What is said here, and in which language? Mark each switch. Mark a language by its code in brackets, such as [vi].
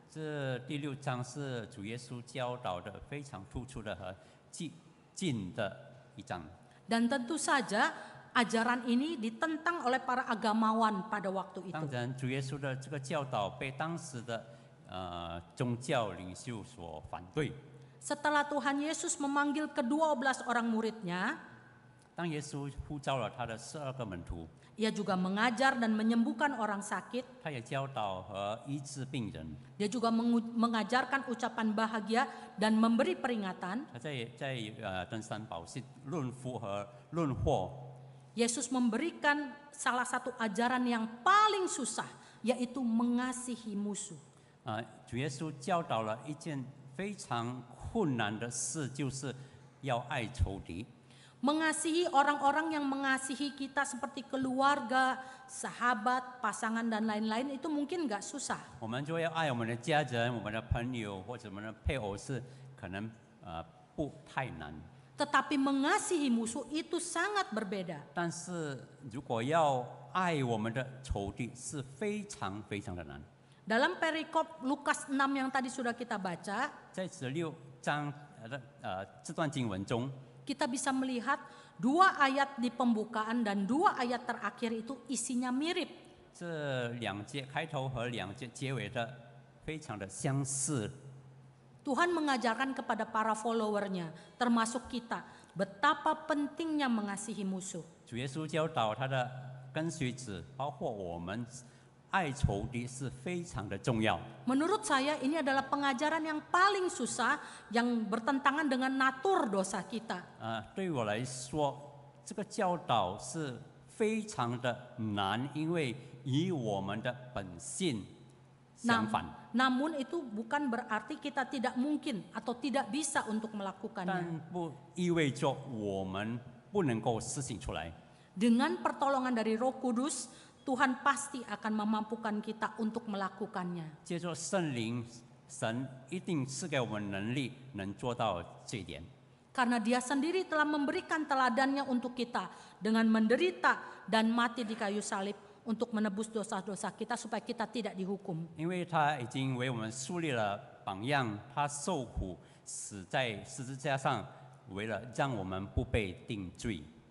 [zh] 这第6章是主耶稣教导的非常突出的和近的一章。 [id] Dan tentu saja ajaran ini ditentang oleh para agamawan pada waktu [zh] 当 [id] itu. [zh] 然，主耶稣的这个教导被当时的宗教领袖所反对。 [id] Setelah Tuhan Yesus memanggil ke-12 orang muridnya, [zh] 当耶稣呼召了他的12个门徒， [id] ia juga mengajar dan menyembuhkan orang sakit. [zh] 他也教导和医治病人。 [id] Dia juga mengajarkan ucapan bahagia dan memberi peringatan. [zh] 他在登山宝训论福和论祸。 [id] Yesus memberikan salah satu ajaran yang paling susah, yaitu mengasihi musuh. [zh] 主耶稣教导了一件非常困难的事，就是要爱仇敌。 [id] Mengasihi orang-orang yang mengasihi kita seperti keluarga, sahabat, pasangan dan lain-lain itu mungkin gak susah. [zh] 我们就要爱我们的家人、我们的朋友或者我们的配偶，是可能不太难。 [id] Tetapi mengasihi musuh itu sangat berbeda. [zh] 但是如果要爱我们的仇敌，是非常非常的难。 [id] Dalam perikop Lukas 6 yang tadi sudah kita baca, [zh] 在16章这段经文中， [id] kita bisa melihat 2 ayat di pembukaan dan 2 ayat terakhir itu isinya mirip. [zh] 这2节开头和2节结尾的非常的相似。 [id] Tuhan mengajarkan kepada para followernya, termasuk kita, betapa pentingnya mengasihi musuh. [zh] 主耶稣教导他的跟随者，包括我们，爱仇敌是非常的重要。 [id] Menurut saya ini adalah pengajaran yang paling susah yang bertentangan dengan natur dosa kita. [zh] 对我来说，这个教导是非常的难，因为与我们的本性相反。 [id] Namun itu bukan berarti kita tidak mungkin atau tidak bisa untuk [zh] 但 [id] melakukannya. [zh] 不意味着我们不能够实行出来。 [id] Dengan pertolongan dari Roh Kudus, Tuhan pasti akan memampukan kita untuk melakukannya. [zh] 借着圣灵，神一定赐给我们能力，能做到这一点。 [id] Karena Dia sendiri telah memberikan teladannya untuk kita dengan menderita dan mati di kayu salib untuk menebus dosa-dosa kita supaya kita tidak dihukum. [zh] 因为他已经为我们树立了榜样，他受苦，死在十字架上，为了让我们不被定罪。